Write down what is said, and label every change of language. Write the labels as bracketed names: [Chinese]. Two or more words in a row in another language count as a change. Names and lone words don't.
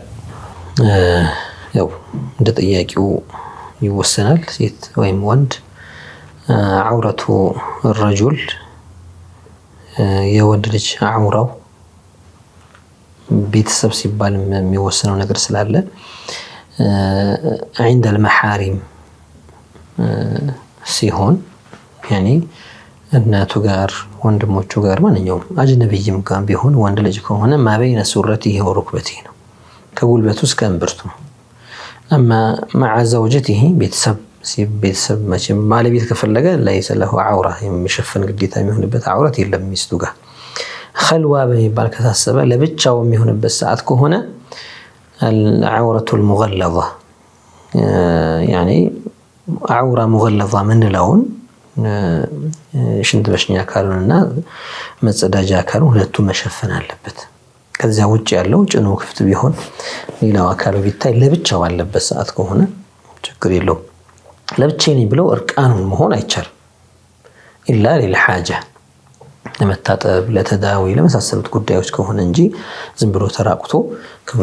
[Amharic] ያው እንደ ጥያቄው ይወሰናል። ሴት ወይም ወንድ አውረቱ الرجل የወንድ ልጅ አውራው ቤተሰብ ሲባል የሚወሰነው ነገር ስላለ [Arabic] عند المحارم [Amharic] ሲሆን يعني እናቱ ጋር ወንድሞቹ ጋር ማንኛውም አጅነብይም ጋር ቢሆን ወንድ ልጅ ከሆነ [Arabic] ما بين سرته وركبته [Amharic] ነው፣ ከጉልበቱ እስከ እምብርቱ ነው። አማ [Arabic] مع زوجته [Amharic] ቤተሰብ መቼም ባለቤት ከፈለገ [Arabic] ليس له عورة [Amharic] የሚሸፈን ግዴታ የሚሆንበት አውረት የለም ሚስቱ ጋር። خلዋ በሚባል ከታሰበ ለብቻው የሚሆንበት ሰዓት ከሆነ [Arabic] العورة المغلظة يعني عورة مغلظة [Amharic] ምንለውን ሽንት መሽኛ አካሉንና መጸዳጃ አካሉን ሁለቱም መሸፈን አለበት። ከዚያ ውጭ ያለው ጭኑ ክፍት ቢሆን ሌላው አካሉ ቢታይ ለብቻው አለበት ሰዓት ከሆነ ችግር የለውም። ለብቻዬ ብለው እርቃኑን መሆን አይቻልም። [Arabic] إلا للحاجة [Amharic] ለመታጠብ ለተዳዊ ለመሳሰሉት ጉዳዮች ከሆነ እንጂ ዝም ብሎ ተራቁቶ ክፍል